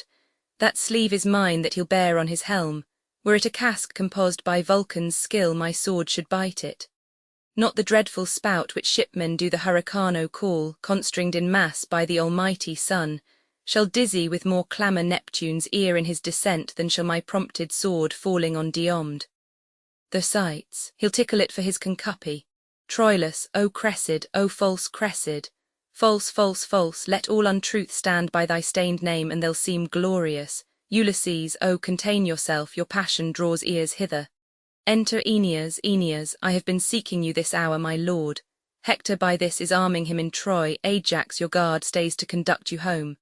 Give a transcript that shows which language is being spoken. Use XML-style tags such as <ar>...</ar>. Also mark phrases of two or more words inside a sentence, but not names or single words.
<en>That sleeve is mine that he'll bear on his helm. Were it a casque composed by Vulcan's skill, my sword should bite it. Not the dreadful spout which shipmen do the hurricano call, constringed in mass by the almighty sun, shall dizzy with more clamour Neptune's ear in his descent than shall my prompted sword falling on Diomede. The sights, he'll tickle it for his concupy. Troilus, O cressid, O false cressid, false, false, false, let all untruth stand by thy stained name and they'll seem glorious. Ulysses, O contain yourself, your passion draws ears hither. Enter Aeneas, Aeneas, I have been seeking you this hour, my lord. Hector by this is arming him in Troy, Ajax your guard stays to conduct you home.</en>